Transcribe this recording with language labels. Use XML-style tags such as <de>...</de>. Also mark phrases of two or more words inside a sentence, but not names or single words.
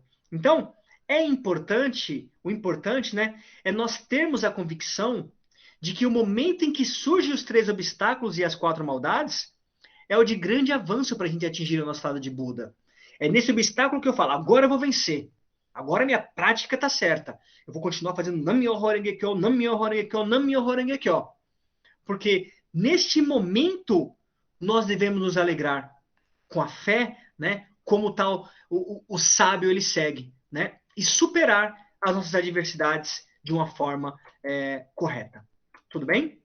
<pt>Então, o importante, né, é nós termos a convicção de que o momento em que surgem os três obstáculos e as quatro maldades é o de grande avanço para a gente atingir o nosso estado de Buda. É nesse obstáculo que eu falo, agora eu vou vencer. Agora minha prática está certa. Eu vou continuar fazendo</pt> <ja>南無妙法蓮華経, 南無妙法蓮華経, 南無妙法蓮華経.</ja> <pt>Porque neste momento nós devemos nos alegrar com a fé, né? Como tal o sábio ele segue, né? E superar as nossas adversidades de uma forma correta. Tudo bem?</pt>